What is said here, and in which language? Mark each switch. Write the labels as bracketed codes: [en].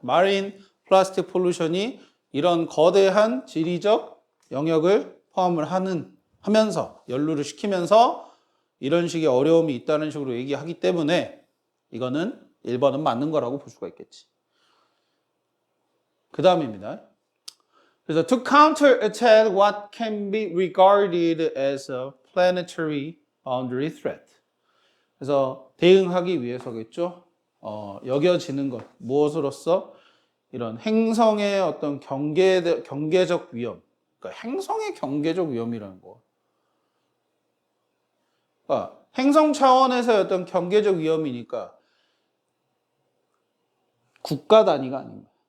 [ko] 마린 플라스틱 폴루션이 이런 거대한 지리적 영역을 포함을 하면서 연루를 시키면서 이런 식의 어려움이 있다는 식으로 얘기하기 때문에 이거는 1번은 맞는 거라고 볼 수가 있겠지. 그 다음입니다. 그래서 [en] to counterattack what can be regarded as a planetary boundary threat. [ko] 그래서 대응하기 위해서겠죠. 여겨지는 것 무엇으로서 이런 행성의 어떤 경계적 위험. 그러니까 행성의 경계적 위험이라는 거. 그러니까 행성 차원에서의 어떤 경계적 위험이니까 국가 단위가 아닙니다.